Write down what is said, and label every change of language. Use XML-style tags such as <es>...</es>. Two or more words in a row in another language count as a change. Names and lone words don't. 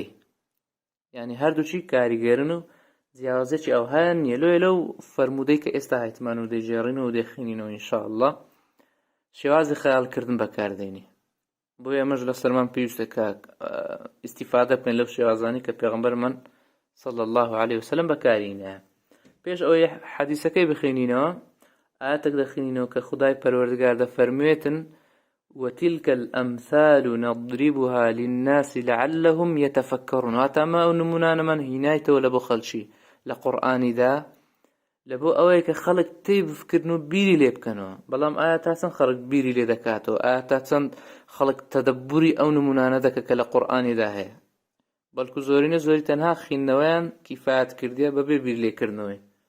<ckb>یعنی هەردووچی کاریگەرن و جیاوازێکی ئەو هەیە نیە لەو فەرموودەی کە ئێستا هایتمان و دەیژێڕینەوە و دەخینینەوە ئینشاءالله شێوازی خەیاڵکردن بەکاردێنی. بۆ ئێمەش لەسەرمان پێویستە کە ئیستیفادە بکەین لەو شێوازانی کە پێغەمبەرمان</ckb> <ar>صلی الله عليه وسلم</ar> <ckb>بەکارهێنایە. پێش ئەوەی حەدیسەکەی بخوێنینەوە ئاەتێک دەخوێنینەوە کە خودای پەروەردگار دەفەرموێتن</ckb> <ar>وتلك الأمثال نضربها للناس لعلهم يتفكرون.</ar> <ckb>واتە ئەمە ئەو نمونانەمان هینایتەوە لە بۆ خەڵکی لە قورئانیدا لە بۆ ئەوەیە کە خەڵک تێی بفکردن و بیری لێ بکەنەوە. بەڵام ئایا تا چەند خەڵک بیری لێ دەکاتەوە؟ ئایا تا چەند خەڵک تەدەبوری ئەو نمونانە دەکە کە لە قورئانیدا هەیە؟ بەڵکو زۆری تەنها خوێندنەوەیان کیفایەت کردیە بەبێ بیر لێکردنەوەی.</ckb>